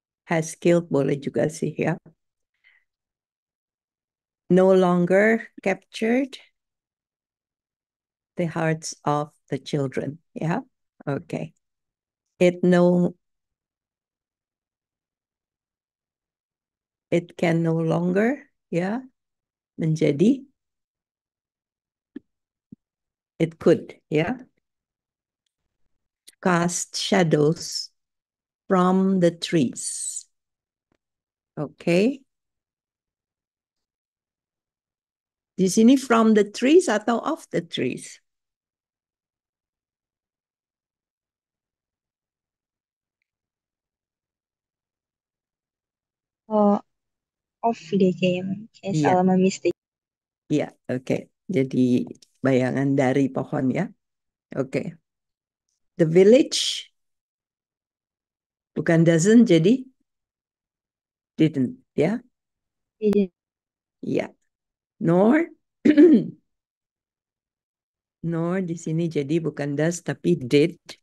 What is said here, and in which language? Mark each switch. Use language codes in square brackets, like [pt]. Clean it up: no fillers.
[en] Has killed [id] boleh juga sih ya. [en] No longer captured the hearts of the children. Yeah. Okay. It no it can no longer, ya, [id] menjadi, [en] it could, ya, cast shadows from the trees. Okay. [id] Di sini [en] from the trees atau of the trees? [id] Oh, off deh kayaknya. Kayak Iya, salah mistake. iya, oke. Jadi bayangan dari pohon ya. Oke. [en] The village [id] bukan [en] doesn't jadi didn't ya. [id] Jadi, Iya. Nor nor di sini jadi bukan does tapi did.